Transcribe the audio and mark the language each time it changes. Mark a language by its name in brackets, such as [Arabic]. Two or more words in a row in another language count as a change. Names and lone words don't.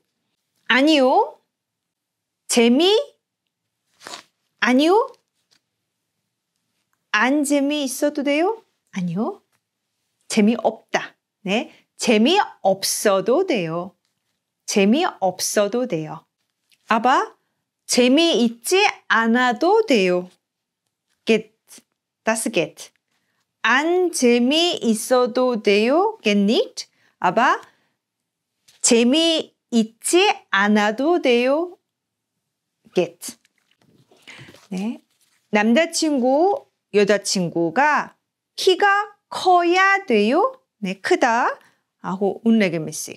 [Korean] 아니요, 아니요, 안 재미있어도 돼요? 아니요, 재미없다. 네, 재미없어도 돼요. 재미없어도 돼요. Aber 재미있지 않아도 돼요. [German] Geht, das geht. [Korean] 안 재미있어도 돼요. [German] Geht nicht. [Korean] Aber 재미있지 않아도 돼요. [German] Geht. [Korean] 네, 남자친구, 여자친구가 키가 커야 돼요? 네, 크다. 하고 unregelmäßig.